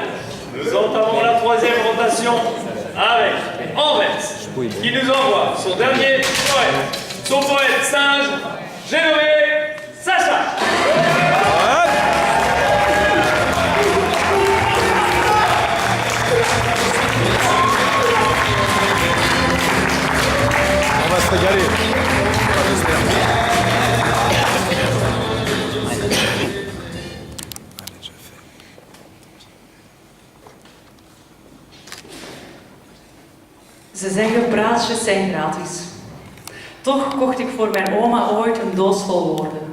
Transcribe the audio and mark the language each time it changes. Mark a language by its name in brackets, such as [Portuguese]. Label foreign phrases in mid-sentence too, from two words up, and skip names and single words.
[French] Nous entamons la troisième rotation avec Anvers qui nous envoie son dernier poète. Son poète singe, j'ai nommé Sacha. On va se régaler. [Dutch] Ze zeggen praatjes zijn gratis. Toch kocht ik voor mijn oma ooit een doos vol woorden.